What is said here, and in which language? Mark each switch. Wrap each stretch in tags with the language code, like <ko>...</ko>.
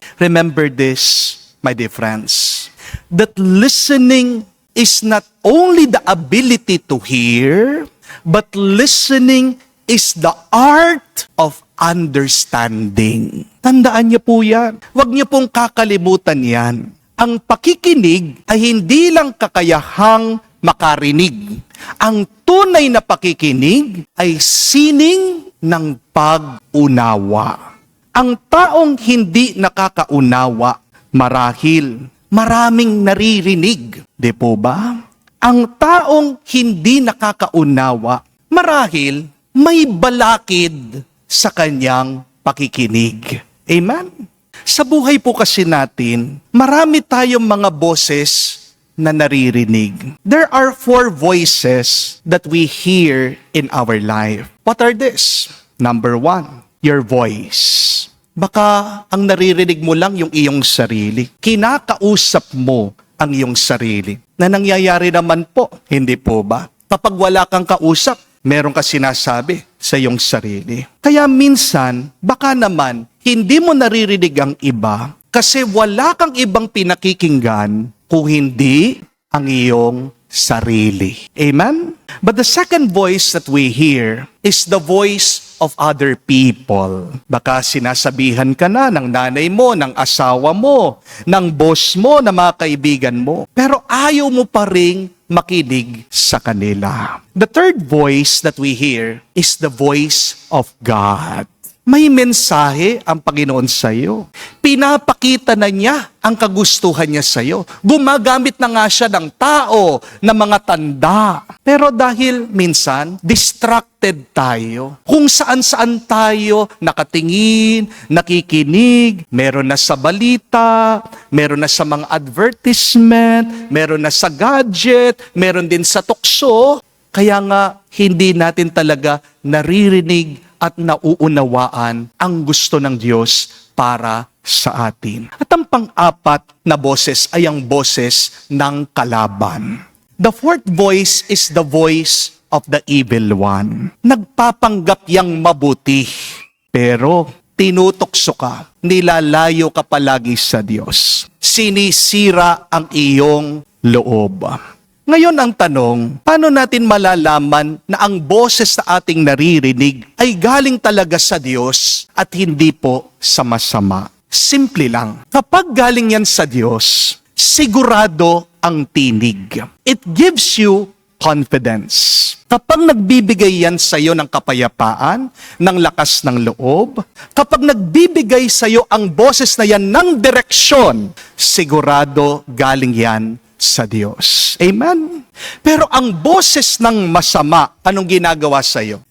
<en>Remember this, my dear friends, that listening is not only the ability to hear, but listening is the art of understanding.</en> <tl>Tandaan niyo po yan. Huwag niyo pong kakalimutan yan. Ang pakikinig ay hindi lang kakayahang makarinig. Ang tunay na pakikinig ay sining ng pag-unawa. Ang taong hindi nakakaunawa, marahil maraming naririnig. Di po ba? Ang taong hindi nakakaunawa, marahil may balakid sa kanyang pakikinig. Amen? Sa buhay po kasi natin, marami tayong mga boses na naririnig.</tl> <en>There are 4 voices that we hear in our life. What are these? Number 1, your voice.</en> <tl>Baka ang naririnig mo lang yung iyong sarili. Kinakausap mo ang iyong sarili. Na nangyayari naman po, hindi po ba? Kapag wala kang kausap, meron ka sinasabi sa iyong sarili. Kaya minsan, baka naman, hindi mo naririnig ang iba kasi wala kang ibang pinakikinggan kung hindi ang iyong sarili. Amen?</tl> <en>But the second voice that we hear is the voice of other people.</en> <tl>Baka sinasabihan ka na ng nanay mo, ng asawa mo, ng boss mo, ng mga kaibigan mo. Pero ayaw mo pa ring makinig sa kanila.</tl> <en>The third voice that we hear is the voice of God.</en> <tl>May mensahe ang Panginoon sa iyo. Pinapakita na niya ang kagustuhan niya sa iyo. Gumagamit na nga siya ng tao, ng mga tanda. Pero dahil minsan, distracted tayo. Kung saan-saan tayo nakatingin, nakikinig, meron na sa balita, meron na sa mga advertisement, meron na sa gadget, meron din sa tukso. Kaya nga, hindi natin talaga naririnig at nauunawaan ang gusto ng Diyos para sa atin. At ang pang-apat na boses ay ang boses ng kalaban.</tl> <en>The fourth voice is the voice of the evil one.</en> <tl>Nagpapanggap yang mabuti, pero tinutokso ka, nilalayo ka palagi sa Diyos. Sinisira ang iyong loob. Ngayon ang tanong, paano natin malalaman na ang boses na ating naririnig ay galing talaga sa Diyos at hindi po sa masama? Simple lang. Kapag galing yan sa Diyos, sigurado ang tinig.</tl> <en>It gives you confidence.</en> <tl>Kapag nagbibigay yan sa iyo ng kapayapaan, ng lakas ng loob, kapag nagbibigay sa iyo ang boses na yan ng direksyon, sigurado galing yan sa Diyos. Amen? Pero ang boses ng masama, anong ginagawa sa iyo?</tl>